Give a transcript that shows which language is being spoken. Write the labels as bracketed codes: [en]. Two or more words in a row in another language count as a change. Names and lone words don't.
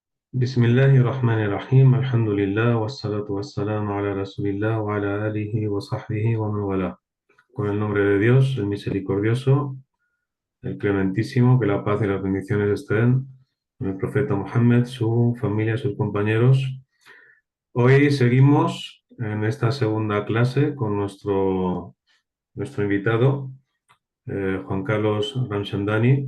[ar] بسم الله الرحمن الرحيم الحمد لله والصلاة والسلام على رسول الله وعلى آله وصحبه ومن والاه. [es] Con el nombre de Dios, el misericordioso, el clementísimo, que la paz y las bendiciones estén con el profeta Muhammad, su familia, sus compañeros. Hoy seguimos en esta segunda clase con nuestro invitado, Juan Carlos Ramchandani.